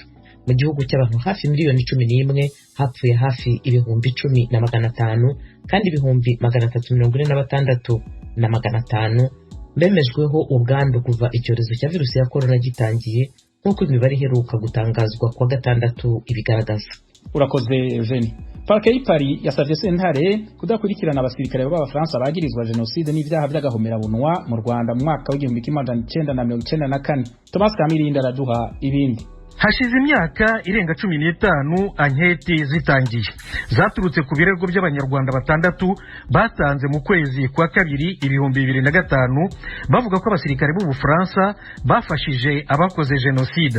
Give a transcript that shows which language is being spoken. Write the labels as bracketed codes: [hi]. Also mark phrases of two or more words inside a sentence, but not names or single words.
[rw] Mu gihugu cy'abantu hafi miliyoni 11 hapfuye hafi ibihumbi 10,500 kandi ibihumbi 346,500 bemejweho ubwandu kuva icyorezo cya virusi ya corona gitangiye, nk'uko imibare iheruka gutangazwa kuwa gatandatu ibigaragaza. Urakoze Eugenie. [rn] Parke y'Ipari yasavye sentare kudakurikirana abasirikare b'Abafaransa bagirizwa genocide n'ivyaha by'agahomerabunwa mu Rwanda mu mwaka w'1994. Thomas Kamirinda araduha ibindi. Hashize imyaka irenga 15 anketi zitangiye zaturutse ku birego by'abanyarwanda 6 batanze mu kwezi kwa kabiri 2005 bavuga ko abasirikare b'u Bufaransa bafashije abakoze genocide.